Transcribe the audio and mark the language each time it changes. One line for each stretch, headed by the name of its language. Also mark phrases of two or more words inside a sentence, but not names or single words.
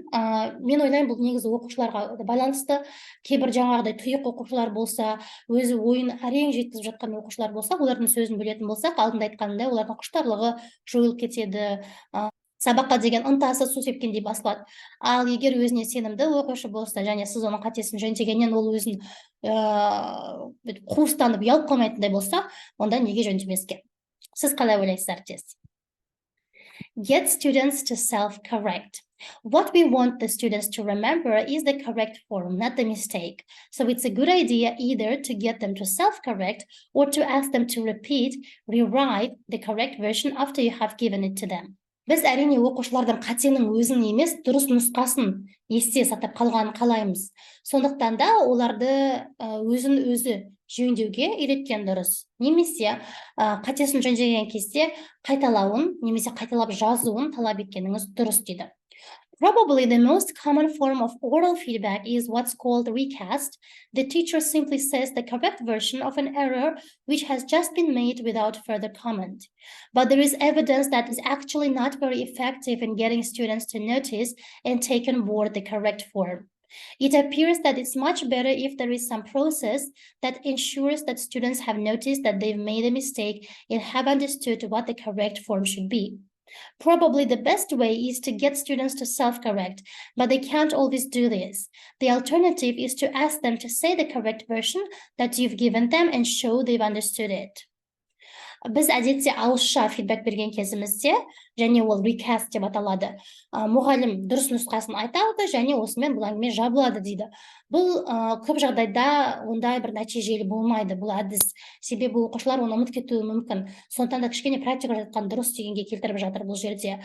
Kazakh: Мен ойлаймын, бұл негізі оқушыларға байланысты. Кейбір жаңағыдай тұйық оқушылар болса, өзі ойын әрең жеткізіп жатқан оқушылар болса, олардың сөзін білетін болсақ, алдында айтқанымдай, олардың құштарлығы жойылып кетеді. Сабаққа деген ынтасы су сепкендей басылады. Ал егер өзіне сенімді оқушы болса, және сіз оның қатесін жөндегеннен ол өзін қуыстанып ұялып қалмайтындай болса, онда неге жөндемеске? Сіз қалай ойлайсыз, әріптес?
English: Get students to self-correct. What we want the students to remember is the correct form, not the mistake. So it's a good idea either to get them to self-correct or to ask them to rewrite the correct version after you have given it to them. Біз әрине оқушылардың қатенің өзін емес, дұрыс нұсқасын есте сақтап қалғанын қалаймыз. Сондықтан да оларды өзін өзі жөндеуге үйреткен дұрыс. Немесе қатесін жөндеген кезде қайталауын, немесе қайталап жазуын талап еткеніңіз дұрыс дейді. Probably the most common form of oral feedback is what's called recast. The teacher simply says the correct version of an error which has just been made without further comment. But there is evidence that is actually not very effective in getting students to notice and take on board the correct form. It appears that it's much better if there is some process that ensures that students have noticed that they've made a mistake and have understood what the correct form should be. Probably the best way is to get students to self-correct, but they can't always do this. The alternative is to ask them to say the correct version that you've given them and show they've understood it.
Kazakh: Біз әдетте ауызша фидбек берген кезімізде, және ол recast деп аталады. Мұғалім дұрыс нұсқасын айтады, және осымен бұл әңгіме жабылады дейді. Бұл көп жағдайда ондай бір нәтижелі болмайды бұл әдіс. Себебі оқушылар оны ұмытып кетуі мүмкін. Сондықтан да кішкене практика жатқан дұрыс дегенге келтіріп жатыр бұл жерде.